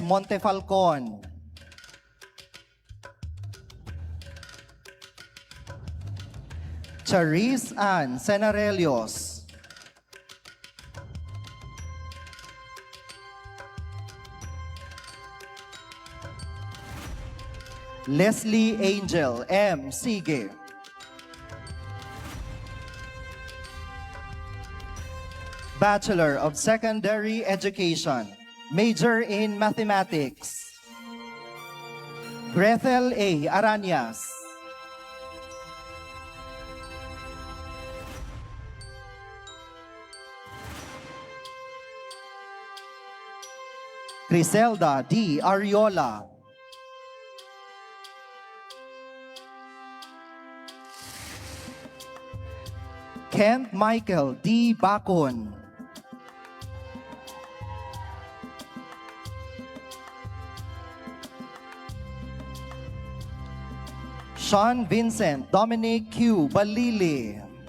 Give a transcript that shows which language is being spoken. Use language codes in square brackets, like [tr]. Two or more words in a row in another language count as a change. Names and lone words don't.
[en] Montefalcon. Charis Ann Senarelios. Leslie Angel M. Sige. Bachelor of Secondary Education, major in Mathematics. Grethel A. Aranias. Criselda D. Ariola. Kent Michael D. Bacon. Sean Vincent Dominic Q. Balili.